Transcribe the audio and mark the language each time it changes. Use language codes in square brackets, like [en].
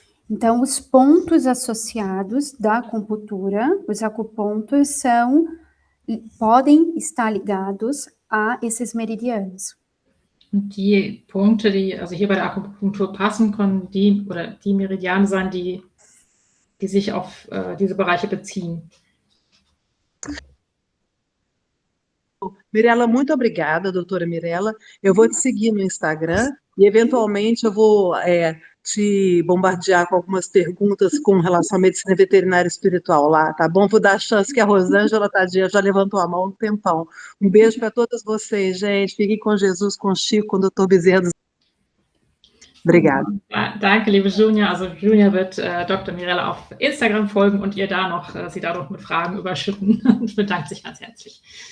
[pt] Então, os pontos associados da acupuntura, os acupontos, podem estar ligados a esses meridianos. [de] Und die Punkte, die also hier bei der Akupunktur passen, können die Meridiane sein, die sich auf diese Bereiche beziehen. [pt] Mirela, muito obrigada, doutora Mirela. Eu vou te seguir no Instagram e, eventualmente, eu vou te bombardear com algumas perguntas com relação à medicina veterinária espiritual lá, tá bom? Vou dar a chance que a Rosângela, tadinha, já levantou a mão há um tempão. Um beijo para todas vocês, gente. Fiquem com Jesus, com Chico, com o doutor Bezerra dos... Obrigada. [de] Danke, liebe Junia. Also Junia wird Dr. Mirella auf Instagram folgen und ihr da noch, sie dadurch mit Fragen überschütten und bedankt sich ganz herzlich.